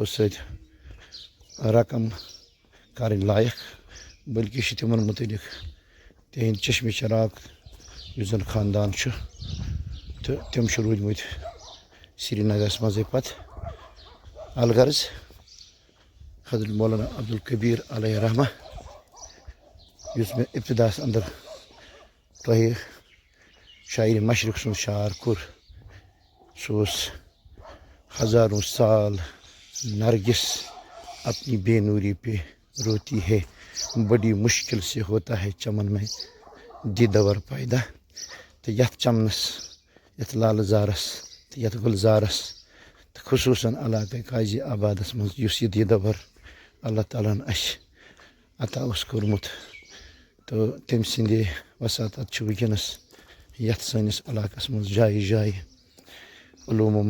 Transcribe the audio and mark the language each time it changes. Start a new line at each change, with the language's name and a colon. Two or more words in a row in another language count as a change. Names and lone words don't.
Kashmiri: سۭتۍ رقم کرٕنۍ لایق بٔلکہِ چھِ تِمن مُتعلق تِہنٛدۍ چشمہ چراغ یُس زن خاندان چھُ تہٕ تِم چھِ روٗدمٕتۍ سرینگرس منٛزٕے پتہٕ الغرض حضرت مولانا عبدالکبیر علیہ رحمہ یُس مےٚ ابتداہس انٛدر تۄہہِ شاعرِ مشرق سُنٛد شعر کوٚر سُہ اوس
Urdu: ہزاروں سال نرگس اپنی بے نوری پہ روتی ہے بڑی مشکل سے ہوتا ہے چمن میں دیدور پیدا
Kashmiri: تہٕ یتھ چمنس یتھ لالہٕ زارس تہٕ یتھ گُلزارس تہٕ خصوٗصاً علاقے قاضی آبادس منٛز یُس یہِ دیدور اللہ تعالیٰ ہن اَسہِ عطا اوس کوٚرمُت تہٕ تٔمۍ سٕنٛدے وساطت چھُ وٕنکٮ۪نَس یَتھ سٲنِس علاقَس منٛز جایہِ جایہِ علوٗم و